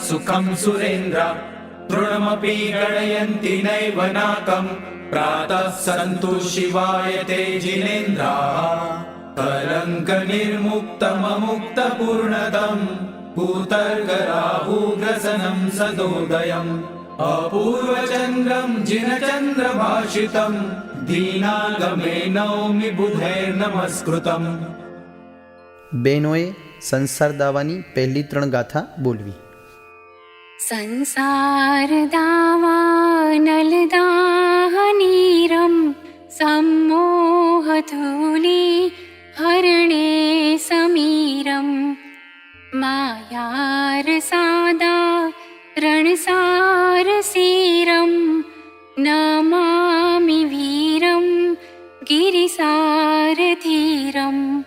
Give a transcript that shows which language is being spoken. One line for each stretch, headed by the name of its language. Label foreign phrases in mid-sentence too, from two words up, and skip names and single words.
Sanskrit: સુખમ સુરેન્દ્ર તૃણમપી ગણયન્તિ નૈવ નાકમ પ્રાતઃ સંતુ શિવાય તે જિનેન્દ્રાઃ કલંક નિર્મુક્તમમુક્ત પૂર્ણતમ પૂતર્ગરાહુગ્રસનમ સદોદયમ અપૂર્વચંદ્રમ જિનચંદ્રભાષિતમ દીનાગમે નૌમિ બુધૈર્નમસ્કૃતમ.
Gujarati: બહેનોએ સંસાર દાવાની પહેલી 3 ગાથા બોલવી.
Sanskrit: संसार दावानलदाहनीरं सम्मोहधूलि हरणे समीरं मायारसादा रणसारसीरं नमामि वीरं गिरिसारधीरं